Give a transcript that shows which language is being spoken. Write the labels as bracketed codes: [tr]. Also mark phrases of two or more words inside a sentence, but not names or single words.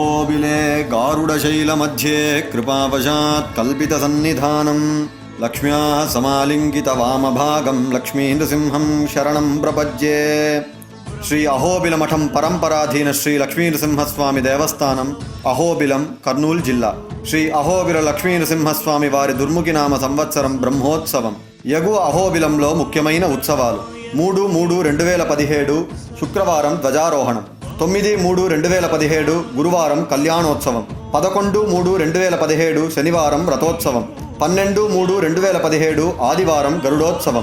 [sa] अहोबिले गारुडशैलमध्ये कृपावशात् कल्पितसन्निधानं लक्ष्म्याः समालिङ्गितवामभागं लक्ष्मीनृसिंहं शरणं प्रपद्ये। [te] శ్రీ అహోబిల మఠం పరంపరాధీన శ్రీ లక్ష్మీనృసింహస్వామి దేవస్థానం, అహోబిలం, కర్నూలు జిల్లా. శ్రీ అహోబిల లక్ష్మీనృసింహస్వామి వారి దుర్ముఖినామ సంవత్సరం బ్రహ్మోత్సవం. ఎగువ అహోబిలంలో ముఖ్యమైన ఉత్సవాలు: 3/3/2017 శుక్రవారం ధ్వజారోహణం, 9/3/2017 గురువారం కళ్యాణోత్సవం, 11/3/2017 శనివారం రథోత్సవం, 12/3/2017 ఆదివారం గరుడోత్సవం.